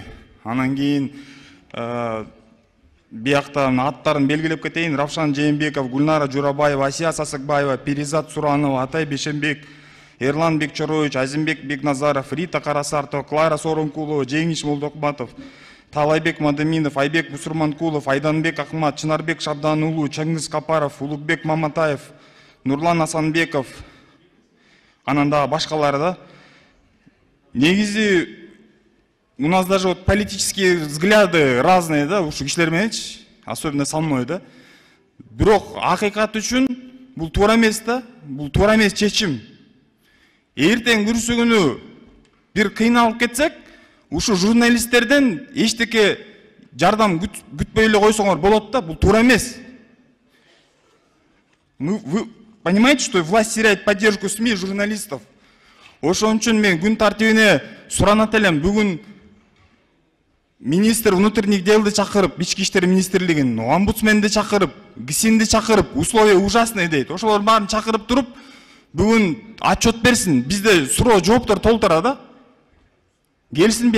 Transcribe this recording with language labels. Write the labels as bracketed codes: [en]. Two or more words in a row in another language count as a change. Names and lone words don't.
[ky] Анан кийин бияктан аттарын белгилеп кетейин: Равшан Жээнбеков, Гүлнара Журабаева, Асия Сасыкбаева, Перизат Суранова, Атай Бейшенбек, Эрлан Бекчорович, Азимбек Бекназаров, Рита Карасартова, Клара Сооронкулова, Жеңиш Молдокматов, Талайбек Мадаминов, Айбек Бусурманкулов, Айданбек Акмат, Чынарбек Шабдануулу, Чыңгыз Капаров, Улукбек Маматаев, Нурлан Асанбеков, анан дагы башкалары да. [ru] Негизи у нас даже вот политические взгляды разные, [ky] да, ушу кишилер мененчи, [ru] особенно со мной, да. [ky] Бирок акыйкат үчүн бул туура эмес да, бул туура эмес чечим. Эртең күрсү күнү бир кыйналып кетсек, ушу журналисттерден эчтеке жардам күтпөй эле койсоңор болот да, бул туура эмес. [ru] Вы понимаете, что власть теряет поддержку СМИ и журналистов? [ky] Ошон үчүн мен күн тартибине суранат элем, бүгүн [ru] министр внутренних делди [ky] чакырып, ички иштер министрлигин, омбудсменди чакырып, ГСИНди чакырып, [ru] условия ужасные [ky] дейт. Ошолор баарын чакырып туруп, бүгүн отчет берсин, бизде суроо жооптор толтура да.